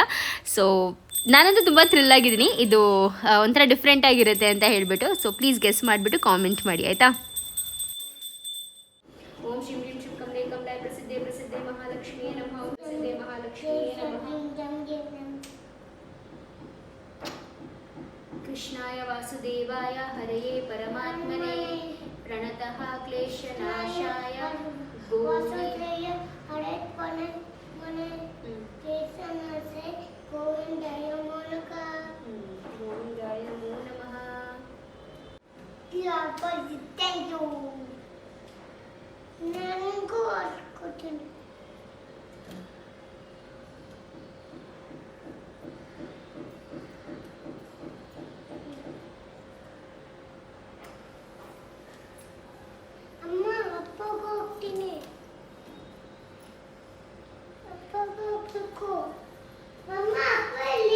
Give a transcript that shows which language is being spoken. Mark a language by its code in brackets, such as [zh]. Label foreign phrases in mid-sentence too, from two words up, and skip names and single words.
[kn] ಸೊ ನಾನಂತೂ ತುಂಬ ಥ್ರಿಲ್ ಆಗಿದ್ದೀನಿ, ಇದು ಒಂಥರ ಡಿಫ್ರೆಂಟ್ ಆಗಿರುತ್ತೆ ಅಂತ ಹೇಳಿಬಿಟ್ಟು. ಸೊ [en] please guess [kn] ಮಾಡಿಬಿಟ್ಟು ಕಾಮೆಂಟ್ ಮಾಡಿ, ಆಯಿತಾ? [sa] ಓಂ ಶ್ರೀಂ ಹ್ರೀಂ ಶ್ರೀಂ ಕಮಲೇ ಕಮಲಾಯ ಪ್ರಸಿದ್ಧೇ ಪ್ರಸಿದ್ಧೇ ಮಹಾಲಕ್ಷ್ಮಿಯೇ ನಮಃ. ಪ್ರಸಿದ್ಧೇ ಮಹಾಲಕ್ಷ್ಮಿಯೇ ನಮಃ. कृष्णाय वासुदेवाय हरये परमात्मने प्रणतः क्लेशनाशाय वासुदेवाय हरे परमात्मने क्लेशनाशाय गोविंदाय नमो नमः गोविंदाय नमो नमः. [en] thank you [kn] ನನಗೂ ಕೊಡ್ತೀನಿ ಅಮ್ಮ ಅಪ್ಪಗೆ ಹೋಗ್ತೀನಿ ಅಪ್ಪಗೆ ಹೋಗ್ಬೇಕು ಅಮ್ಮ ಅಪ್ಪ ಎಲ್ಲಿ